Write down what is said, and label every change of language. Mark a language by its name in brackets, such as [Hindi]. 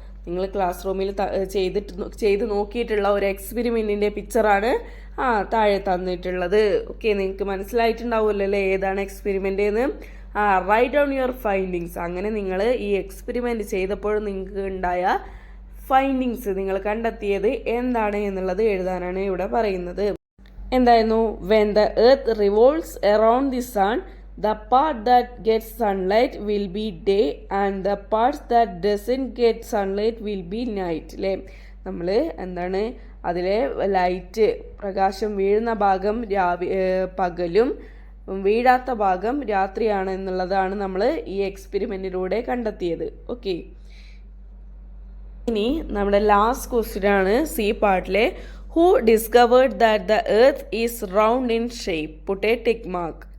[Malayalam] നിങ്ങൾ ക്ലാസ് റൂമിൽ ചെയ്ത് നോക്കിയിട്ടുള്ള ഒരു എക്സ്പെരിമെന്റിന്റെ പിക്ചറാണ് താഴെ തന്നിട്ടുള്ളത്. ഓക്കെ, നിങ്ങൾക്ക് മനസ്സിലായിട്ടുണ്ടാവുമല്ലോ അല്ലേ ഏതാണ് എക്സ്പെരിമെന്റ് എന്ന്. [English] Write down your findings. [Malayalam] അങ്ങനെ നിങ്ങൾ ഈ എക്സ്പെരിമെന്റ് ചെയ്തപ്പോൾ നിങ്ങൾക്ക് ഉണ്ടായ ഫൈൻഡിങ്സ്, നിങ്ങൾ കണ്ടെത്തിയത് എന്താണ് എന്നുള്ളത് എഴുതാനാണ് ഇവിടെ പറയുന്നത്. എന്തായിരുന്നു, [English] When the earth revolves around the sun the part that gets sunlight will be day and the parts that doesn't get sunlight will be night. [Malayalam] അല്ലേ, നമ്മൾ എന്താണ് അതിലെ ലൈറ്റ് പ്രകാശം വീഴുന്ന ഭാഗം പകലും വീഴാത്ത ഭാഗം രാത്രിയാണ് എന്നുള്ളതാണ് നമ്മൾ ഈ എക്സ്പെരിമെന്റിലൂടെ കണ്ടെത്തിയത്. [English] okay, [Malayalam] ഇനി നമ്മുടെ ലാസ്റ്റ് ക്വസ്റ്റ്യൻ ആണ് C പാർട്ടിലെ, [English] Who discovered that the earth is round in shape, put a tick mark.